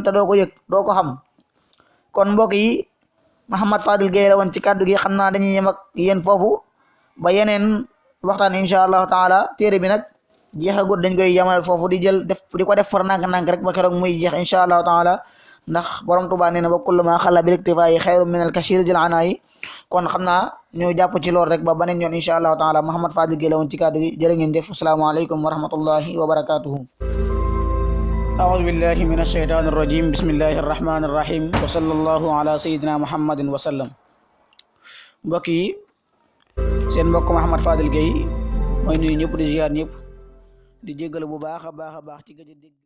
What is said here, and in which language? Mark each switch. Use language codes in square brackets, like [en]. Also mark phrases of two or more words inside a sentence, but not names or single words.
[wo] te doo ko yëg doo ko xam kon mbokk yi Mouhamed Fadel Gueye la woon ci kàddu gi xam naa dañuy yem ak yéen foofu ba yeneen waxtaan [ar] إن شاء الله تعالى [wo] téere bi nag jeexagut dañ koy yamal foofu di jël def di ko def far nànk-nànk rek ba keroog muy jeex [ar] إن شاء الله تعالى [wo] ndax borom Tuubaa nee na [ar] وكل ما قل بالاكتفاء خير من الكثير [wo] jël anaayi kon xam naa ñu jàpp ci lool rek ba beneen yoon [ar] إن شاء الله تعالى [wo] Mouhamed Fadel Gueye la woon ci kàddu gi jërë ngeen jëf [ar] السلام عليكم ورحمة الله وبركاته. أعوذ بالله من الشيطان الرجيم بسم الله الرحمن الرحيم وصلى الله على سيدنا محمد وسلم [wo] mbokk yi seen mbokk Mouhamed Fadel Gueye mooy nuyu ñëpp di ziar ñëpp di jéggal bu baax a baax ci gëj a dégg